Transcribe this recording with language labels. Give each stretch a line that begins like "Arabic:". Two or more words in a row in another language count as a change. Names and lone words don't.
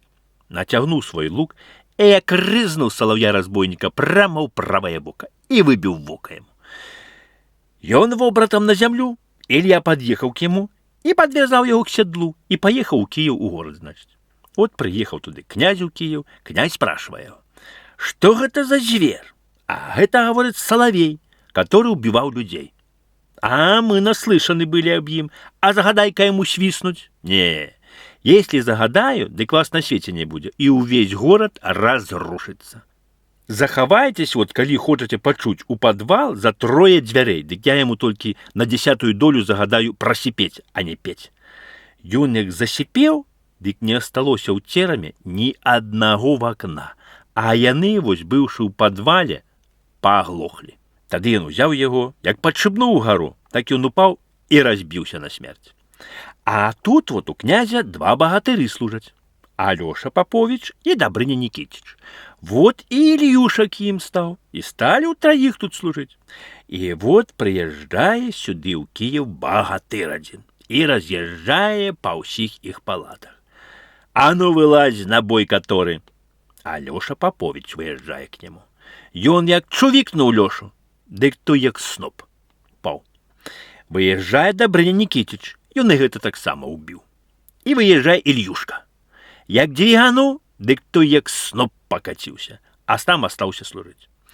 Belarusian: Нацягнуў свой лук і як рызнуў салаўя-разбойніка прямо ў правае бока і выбіў вока яму. Ён вобратам на зямлю, Ілья пад'ехаў к яму і падвязаў яго к седлу і паехаў у Кіеў у горад, значыць. От прыехаў туды князь у Кіеў, князь спрашивае яго: «Што гэта за звер?» А гэта, гаворыць, салавей,
Russian: который убивал людей. А мы наслышаны были об им. А загадай-ка ему свистнуть? Не, если загадаю, дык вас на свете не будет, и увесь город разрушится.
Belarusian: Захавайтесь, вот,
Russian: калі хочете почуть у подвал за 3 дзвярэй, дык я ему только на 10-ю долю загадаю просипеть, а не петь.
Belarusian: Ён як засіпеў, дык не асталося ў цераме ні аднаго вакна, а яны, вось, быўшы ў падвале, паглохлі. Тады ён узяў яго, як падшыбнуў угару, так ён упаў і разбіўся на смерць. А тут вот у князя 2 багатыры служаць: Алёша Попович і Добрыня Никитич. Вот і Ільюша к ім стаў, і сталі ўтраіх тут служыць. І вот прыязджае сюды ў Кіеў багатыр адзін і раз'язджае па ўсіх іх палатах. А ну вылазь на бой который. Алёша Попович выязджае к нему. Ён як чувікнуў Лёшу, дык той як сноп паў. Выязджае Добрыня Никитич, ён і гэта таксама ўбіў. І выязджае Ільюшка. Як дзвігануў, дык той як сноп пакаціўся, а сам астаўся служыць.